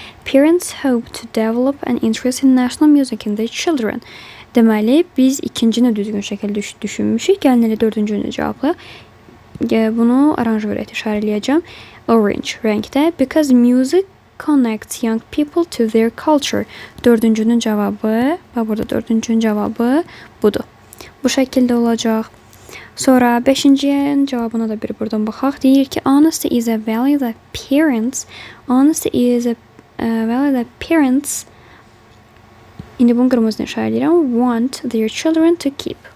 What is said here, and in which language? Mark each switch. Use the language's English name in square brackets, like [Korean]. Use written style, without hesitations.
[English] Parents hope to develop an interest in national music in their children. [Azerbaijani] Deməli, biz ikincini düzgün şəkildə düşünmüşük. Gəlin elə 4-cünü cavablayaq. Bunu oranj vərəqə işarələyəcəm. Orange rəngdə. [English] Because music connects young people to their culture. [Azerbaijani] Dördüncünün cevabı, bak burada dördüncünün cevabı budur. Bu şəkildə olacaq. Sonra 5-cinin cavabına da bir buradan baxaq. Deyir ki, [English] honesty is a value that parents, honesty is a value that parents, [Azerbaijani] indi bunu qırmızı işarə edirəm, [English] want their children to keep.